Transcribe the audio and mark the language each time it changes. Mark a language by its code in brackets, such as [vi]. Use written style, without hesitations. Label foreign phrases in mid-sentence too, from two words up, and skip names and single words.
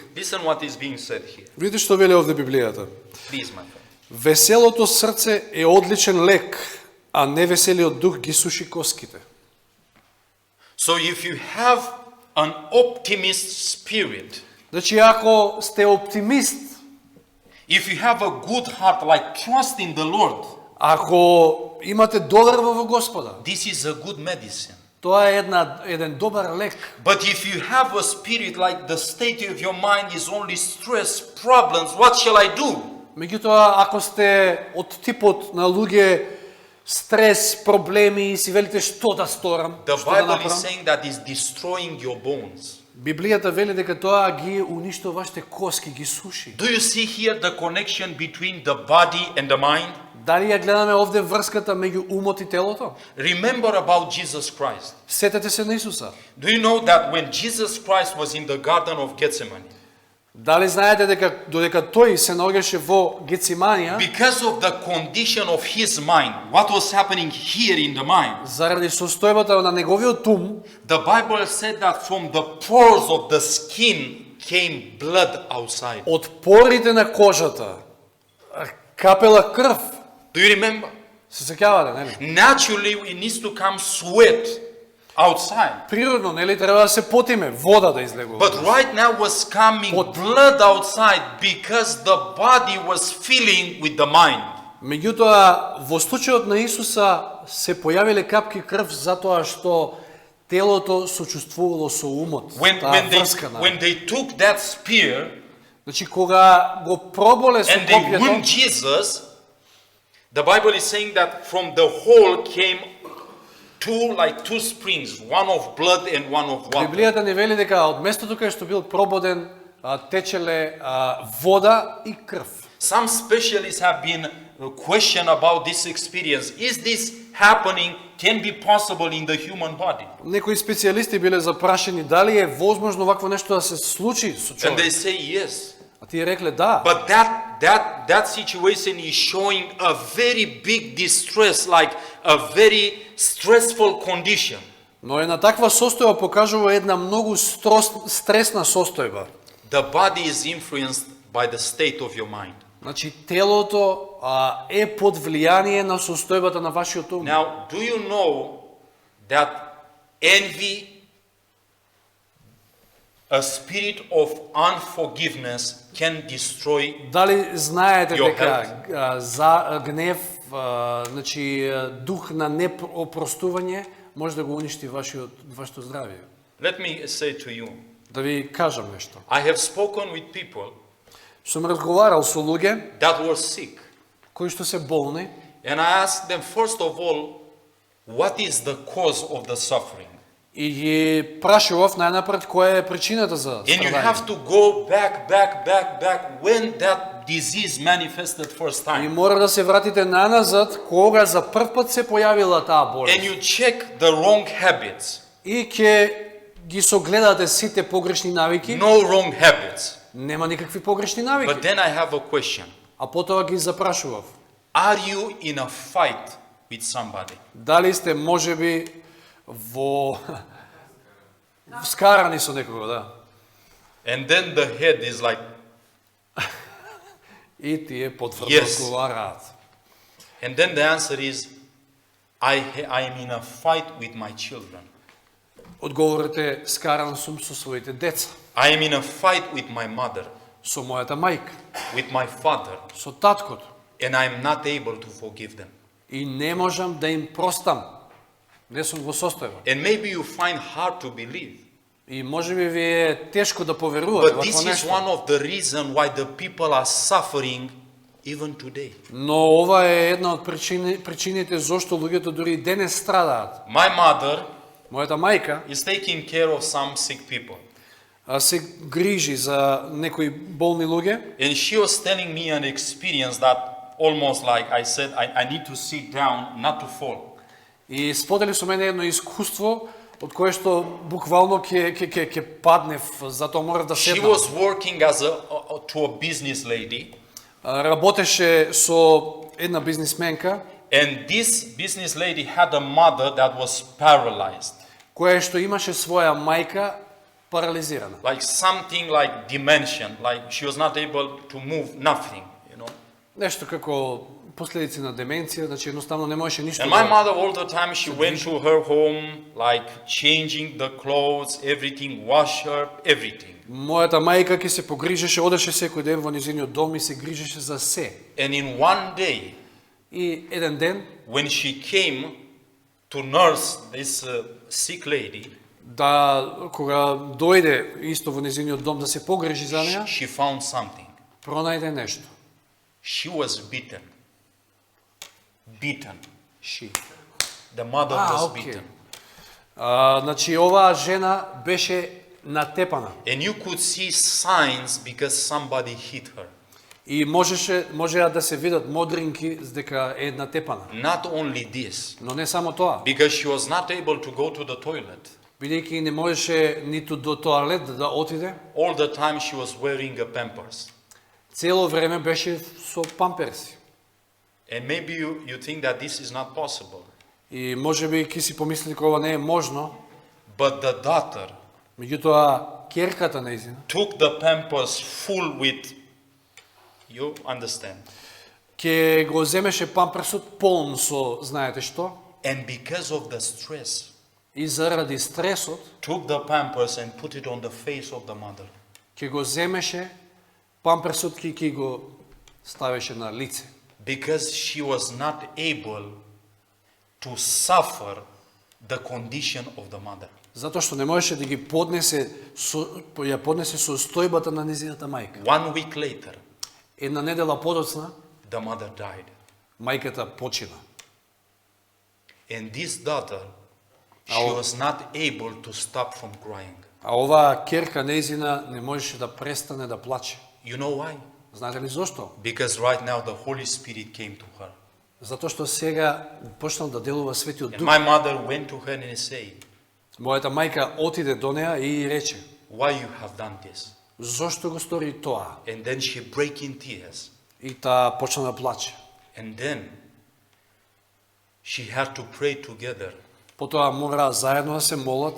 [en] Listen what is being said here. [mk] Видите што вели овде Библијата. [en] Please, my friend. [mk] Веселото срце е одличен лек, а невеселиот дух ги суши коските. [en] So if you have an optimist spirit, [mk] Значи, ако сте оптимист, [en] if you have a good heart, like trust in the Lord, [mk] ако имате доверба во Господа, [en] this is a good medicine. [mk] тоа е еден добар лек. [en] But if you have a spirit like the state of your mind is only stress, problems, what shall I do? [mk] Меѓутоа, ако сте од типот на луѓе стрес, проблеми и си велите што да сторам, [en] The [mk] што да [en] Bible is [mk] направам, [en] saying that is destroying your bones. [mk] Библијата вели дека тоа ги уништува вашите коски, ги суши. [en] Do you see here the connection between the body and the mind? [mk] Дали ја гледаме овде врската меѓу умот и телото? [en] Remember about Jesus Christ. [mk] Сетете се на Исуса. [en] Do you know that when Jesus Christ was in the Garden of Gethsemane, [mk] Дали знаете дека додека тој се наоѓаше во Гециманија, [en] because of the condition of his mind, what was happening here in the mind, [mk] заради состојбата на неговиот ум, [en] the Bible said that from the pores of the skin came blood outside. [mk] од порите на кожата капела крв. [en] Do you remember? [mk] Се сеќавате, нели? [en] Naturally, it needs to come sweat outside. [mk] Природно, нели, треба да се потиме, вода да излегува. [en] But right now was coming blood outside because the body was filling with the mind. [mk] Меѓутоа, во случајот на Исуса се појавиле капки крв затоа што телото сочувствувало со умот. Таа врска на. [en] When they took that spear [mk] Значи, кога го проболе со [en] and they wound [mk] копјето, [en] Jesus, the Bible is saying that from the hole came two springs, one of blood and one of water. [mk] Библијата ни вели дека од местото кај што бил прободен течеле вода и крв. [en] Some specialists have been questioned about this experience. Is this happening? Can be possible in the human body? [mk] Некои специјалисти биле запрашени дали е возможно вакво нешто да се случи со [en] And they [mk] човек. [en] say yes. [mk] А тие рекле да. [en] But that situation is showing a very big distress, like a very stressful condition. [mk] Но една таква состојба покажува една многу стресна состојба. [en] The body is influenced by the state of your mind. [mk] Значи, телото е под влијание на состојбата на вашиот ум. [en] Now, do you know that envy, a spirit of unforgiveness, can destroy? [mk] Дали знаете [en] Your [mk] дека за гнев, значи дух на неопростување може да го уништи вашето здравје? [en] Let me say to you, [mk] Да ви кажам нешто. [en] I have spoken with people [mk] Сум разговарал со луѓе [en] that were sick, [mk] кои што се болни [en] and I asked them, first of all, what is the cause of the suffering? [mk] и ги прашував најнапред која е причината за [en] And you [mk] страдање. [en] have to go back when that disease manifested first [mk] И [en] time. [mk] мора да се вратите наназад кога за прв пат се појавила таа [en] And [mk] болест. [en] you check the wrong habits. [mk] И ќе ги согледате сите погрешни навики. [en] No wrong habits. [mk] Нема никакви погрешни навики. [en] But then I have a question. [mk] А потоа ги запрашував. [en] Are you in a fight with somebody? [mk] Дали сте можеби во вскарани со некого, да. [en] And then the head is like, [mk] И тие потврдо [en] Yes. [mk] одговараат. [en] and then the answer is, I am in a fight with my children. [mk] Одговорот е, скаран сум со своите деца, [en] I am in a fight with my mother, [mk] со мојата мајка, [en] with my father, [mk] со таткото. [en] and I am not able to forgive them. [mk] И не можам да им простам. Не сум во состојба. [en] And maybe you find hard to believe. [mk] И можеби ви е тешко да поверувате [en] But this [mk] вакво [en] is [mk] нешто. [en] one of the reasons why the people are suffering even today. [mk] Но ова е една од причините зошто луѓето дури и денес страдаат. [en] My mother [mk] Мојата мајка [en] is taking care of some sick people. [mk] се грижи за некои болни луѓе [en] And she was telling me an experience that almost like I said, I need to sit down not to fall. [mk] и сподели со мене едно искуство од кое што буквално ќе паднев, затоа морав да [en] She [mk] седнам. [en] was working as to a business lady, [mk] Работеше со една бизнисменка [en] and this business lady had a mother that was paralyzed, [mk] која што имаше своја мајка парализирана. [en] like something like dementia, like she was not able to move nothing, you know. [mk] Нешто како последици на деменција, значи едноставно не можеше ништо [en] And my [mk] да... [en] mother all the time, she went to her home, like changing the clothes, everything, wash her, everything. [mk] Мојата мајка ќе се погрижеше, одеше секој ден во низиниот дом и се грижеше за се. [en] And in one day, [mk] И еден ден, [en] when she came to nurse this sick lady, [mk] кога дојде исто во низиниот дом да се погрижи за неа, [en] she found something. [mk] пронајде нешто. [en] She was beaten. Beaten. Ши. The mother was [mk] окей. [en] beaten. [mk] Значи, оваа жена беше натепана. [en] And you could see signs because somebody hit her. [mk] И можеа да се видат модринки дека е натепана. [en] Not only this, [mk] Но не само тоа. [en] because she was not able to go to the toilet. [mk] Бидејќи не можеше ниту до тоалет да отиде, [en] All the time she was wearing a pampers. [mk] цело време беше со памперси. [en] And maybe you think that this is not possible. [mk] И можеби ќе си помисли дека ова не е можно, [en] But the daughter [mk] меѓутоа ќерката нејзина [en] took the pampers full with, you understand. [mk] ќе го земеше памперсот полн со, знаете што, [en] And because of the stress, [mk] и заради стресот [en] took the pampers and put it on the face of the mother. [mk] ќе го земеше памперсот ќе го ставеше на лице. [en] Because she was not able to suffer the condition of the mother. [mk] Затоа што не можеше да ги поднесе ја поднесе состојбата на незината мајка. [en] 1 week later, [mk] Една недела подоцна [en] the mother died. [mk] мајката почина. [en] And this daughter, she was not able to stop from crying. [mk] А оваа ќерка нејзина не можеше да престане да плаче. [en] You know why? [mk] Знаете ли зошто? [en] Because right now the Holy Spirit came to her. [mk] Затоа што сега почнал да делува Светиот [en] And [mk] Дух. [en] my mother went to her and said, [mk] Мојата мајка отиде до неа и рече: [en] why you have done this? [mk] "Зошто го стори тоа?" [en] And then she break in tears. [mk] И таа почна да плаче. [en] And then she had to pray together [mk] Потоа мора заедно да се молат